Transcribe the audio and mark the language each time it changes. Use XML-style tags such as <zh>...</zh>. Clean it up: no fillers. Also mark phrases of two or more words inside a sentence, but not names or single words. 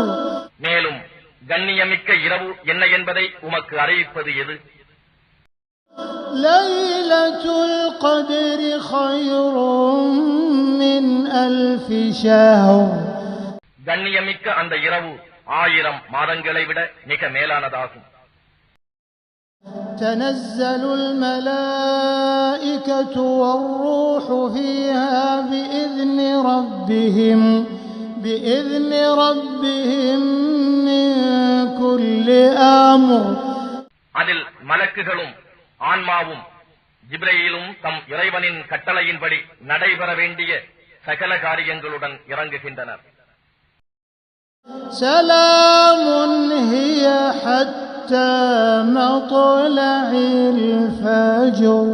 <ta>மேலும் கண்ணியமிக்க இரவு என்ன என்பதை உமக்கு அறிவிப்பது எது?</ta> <ar>ليلة القدر خير من ألف شهر.</ar> <ta>கண்ணியமிக்க அந்த இரவு 1000 மாதங்களை விட மிக மேலானதாகும்.</ta> <ar>تنزل الملائكة والروح فيها بإذن ربهم من كل أمر.</ar> <ta>அதில் மலக்குகளும் ஆன்மாவும் ஜிப்ரீலும் தம் இறைவனின் கட்டளையின்படி நடைபெற வேண்டிய சகல காரியங்களுடன் இறங்குகின்றனர்.</ta> <ar>سلام هي حتى مطلع الفجر.</ar>